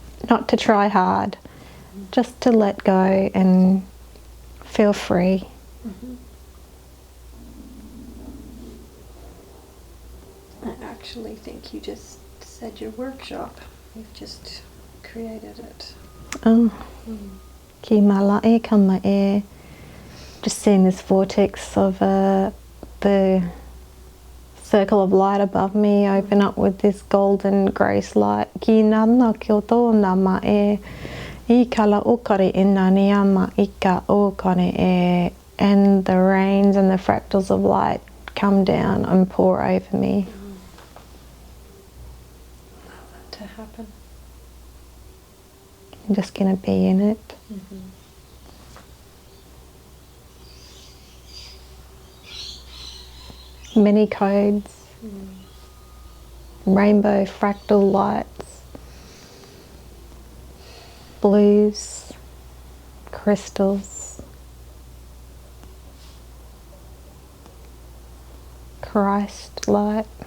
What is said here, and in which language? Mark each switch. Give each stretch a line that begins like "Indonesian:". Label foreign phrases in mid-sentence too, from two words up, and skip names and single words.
English: not to try hard, just to let go and feel free. I actually think you just said your workshop. You've just created it. Oh, ki malae kamae. Just seeing this vortex of the circle of light above me open up with this golden grace light. Ki nana kyoto namae. I kala okare inaniama ika okane e. And the rains and the fractals of light come down and pour over me. Allow that to happen. I'm just going to be in it. Many codes, rainbow fractal lights, blues, crystals, Christ light.